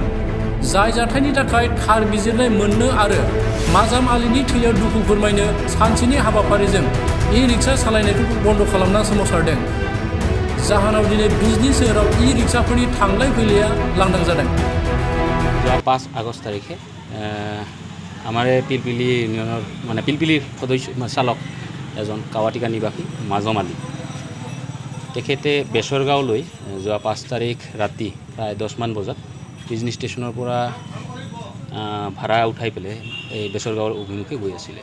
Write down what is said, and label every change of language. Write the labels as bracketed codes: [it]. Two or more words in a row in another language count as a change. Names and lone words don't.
[brx] जाय जाथायनि थाखाय थार बिजिरनाय मोननो आरो मजाम आलीनि थैयाव दुखु फोरमायनो सानसेनि हाबाफारिजों ई-रिक्सा सालायनायखौ बन्द खालामना सोमावसारदों। जाहोनाव दिनै बिजनी सोहोराव ई-रिक्साफोरनि थांलाय फैलाया लांदां जादों। [as] 5 আগস্ট তাৰিখে আমাৰ পিলপিলি ইউনিয়নৰ মানে পিলপিলিৰ সদস্য চালক এজন কাৱাটিকা নিবাসী মাজম আলী তেখেতে বেচৰগাঁৱলৈ যোৱা 5 তাৰিখ ৰাতি প্ৰায় 10 মান বজাত বিজনী ষ্টেচনৰ পৰা ভাড়া উঠাই পেলাই এই বেচৰগাঁৱৰ অভিমুখে গৈ আছিলে।